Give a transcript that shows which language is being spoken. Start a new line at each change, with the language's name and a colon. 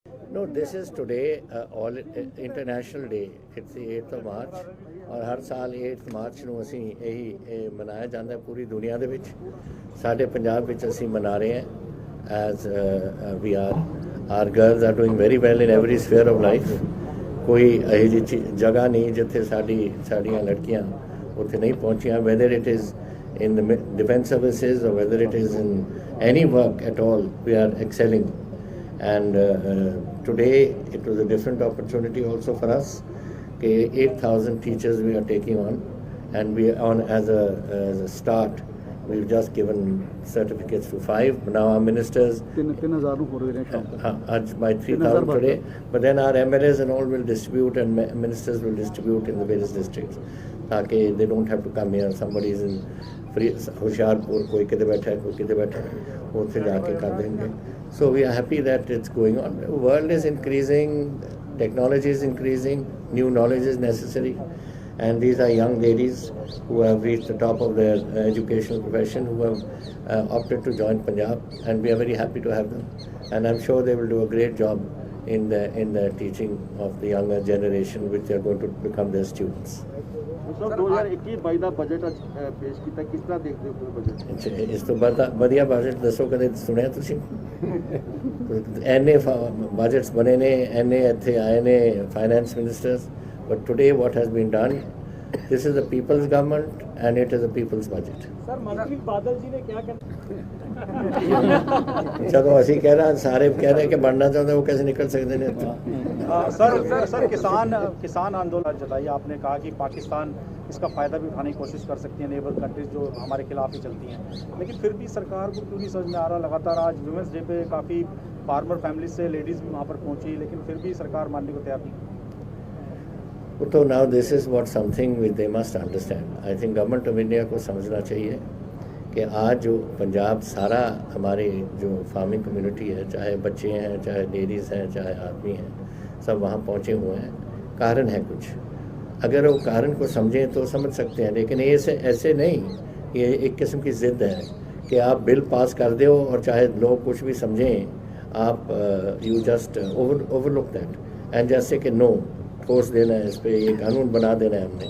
English: No, this is today all international day. It's the 8th of March
Punjabi: और ਹਰ ਸਾਲ 8th March ਨੂੰ ਅਸੀਂ ਇਹੀ ਮਨਾਇਆ ਜਾਂਦਾ ਪੂਰੀ ਦੁਨੀਆ ਦੇ ਵਿੱਚ। ਸਾਡੇ ਪੰਜਾਬ ਵਿੱਚ ਅਸੀਂ ਮਨਾ ਰਹੇ ਹਾਂ
English: as we are our girls are doing very well in every sphere of life।
Punjabi: ਕੋਈ ਇਹੋ ਜਿਹੀ ਜਗ੍ਹਾ ਨਹੀਂ ਜਿੱਥੇ ਸਾਡੀਆਂ ਲੜਕੀਆਂ ਉੱਥੇ ਨਹੀਂ ਪਹੁੰਚੀਆਂ,
English: whether it is in the defense services or whether it is in any work at all, we are excelling. And today it was a different opportunity also for us. 8,000 teachers we are taking on, and we are on as a start. We've just given certificates to 5. Now our ministers, 3,000 by 3,000 today, but then our MLAs and all will distribute, and ministers will distribute in the various districts.
Hindi: ताकि
English: they don't have to come here. Somebody is in
Hindi: Hoshiarpur, कोई किधर बैठा है, कोई किधर बैठा है, उनसे जाके कर देंगे.
English: So we are happy that it's going on. The world is increasing, technology is increasing, new knowledge is necessary, and these are young ladies who have reached the top of their educational profession, who have opted to join Punjab, and we are very happy to have them. And I'm sure they will do a great job in the teaching of the younger generation, which they are going to become their students.
Punjabi: Sir 2021-22 ਦਾ budget ਪੇਸ਼ ਕੀਤਾ, ਕਿਸ ਤਰ੍ਹਾਂ ਦੇਖਦੇ ਹੋ ਪੂਰਾ budget? ਇਸ ਤੋਂ ਵਧੀਆ ਬਜਟ ਦੱਸੋ, ਕਦੇ ਸੁਣਿਆ ਤੁਸੀਂ? ਐਨੇ ਬਜਟਸ ਬਣੇ ਨੇ, ਐਨੇ ਇੱਥੇ ਆਏ ਨੇ finance ministers,
English: But today what has been done, this is the people's government and it is the people's budget.
Punjabi: Sir ਮੰਤਰੀ ਬਾਦਲ ਜੀ ਨੇ ਕਿਹਾ ਕਿ ਜਦੋਂ ਅਸੀਂ ਕਹਿ ਰਹੇ ਸਾਰੇ ਕਹਿ ਰਹੇ ਕਿ ਬਣਨਾ ਚਾਹੁੰਦੇ,
Hindi: वो कैसे निकल सकते हैं? सर किसान आंदोलन जताई आपने, कहा कि पाकिस्तान इसका फ़ायदा भी उठाने की कोशिश कर सकती है, नेबर कंट्रीज जो हमारे खिलाफ ही चलती हैं, लेकिन फिर भी सरकार को क्यों नहीं समझ में आ रहा? लगातार आज वुमेंस डे पे काफ़ी फार्मर फैमिली से लेडीज़ भी वहाँ पर पहुँची, लेकिन फिर भी सरकार मानने को तैयार नहीं। तो
English: now this is what something which they must understand. I think
Hindi: government of India को समझना चाहिए कि आज जो पंजाब सारा हमारे जो फार्मिंग कम्युनिटी है, चाहे बच्चे हैं, चाहे लेडीज़ हैं, चाहे आदमी हैं, सब वहाँ पहुँचे हुए हैं। कारण है कुछ, अगर वो कारण को समझें तो समझ सकते हैं, लेकिन ऐसे नहीं, ये एक किस्म की ज़िद है कि आप बिल पास कर दो और चाहे लोग कुछ भी समझें, आप
English: you just overlook that and
Hindi: जैसे कि नो ठोस देना है, इस पर ये कानून बना देना है।